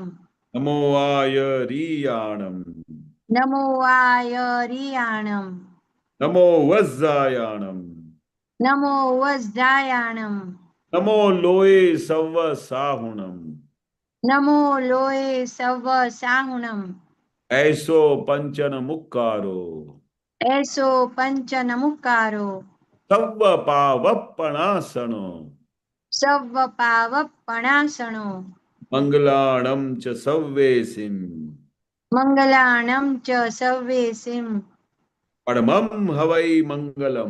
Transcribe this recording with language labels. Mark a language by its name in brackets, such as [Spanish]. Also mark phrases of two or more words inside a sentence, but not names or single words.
[Prakrit languages] નમો આયરીયાણમ નમો આયરિયાણમ નમો વજ્જાયાણમ નમો વજ્જાયાણમ નમો લોય સવ સાહુણમ નમો લોય સવ સાહુણમ ऐसो पंचन मुक्कारो એસો પંચ નમુકારો સવ્વ પાવપણાસણો સવ પાવપણાસણો મંગલાણમ ચ સવ્વેસિમ મંગલાણમ ચ સવ્વેસિમ પરમમ હવૈ મંગલમ